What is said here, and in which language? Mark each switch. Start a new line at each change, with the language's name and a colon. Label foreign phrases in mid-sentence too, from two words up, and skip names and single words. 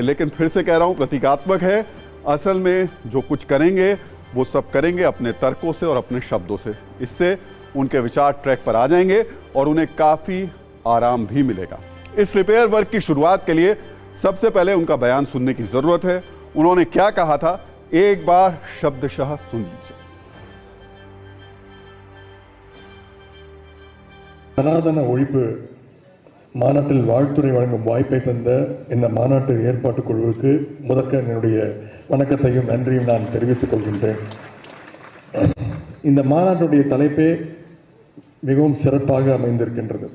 Hindi: लेकिन फिर से कह रहा हूं, प्रतीकात्मक है। असल में जो कुछ करेंगे वो सब करेंगे अपने तर्कों से और अपने शब्दों से। इससे उनके विचार ट्रैक पर आ जाएंगे और उन्हें काफ़ी आराम भी मिलेगा। इस
English: repair work
Hindi: की शुरुआत के लिए सबसे पहले उनका बयान सुनने की ज़रूरत है। उन्होंने क्या कहा था, एक बार शब्दशः सुन लीजिए।
Tamil: சனாதன ஒழிப்பு மாநாட்டில் வாழ்த்துரை வழங்கும் வாய்ப்பை தந்த இந்த மாநாட்டு ஏற்பாட்டு குழுவுக்கு முதற்க என்னுடைய வணக்கத்தையும் நன்றியும் நான் தெரிவித்துக் கொள்கின்றேன். இந்த மாநாட்டுடைய தலைப்பே மிகவும் சிறப்பாக அமைந்திருக்கின்றது.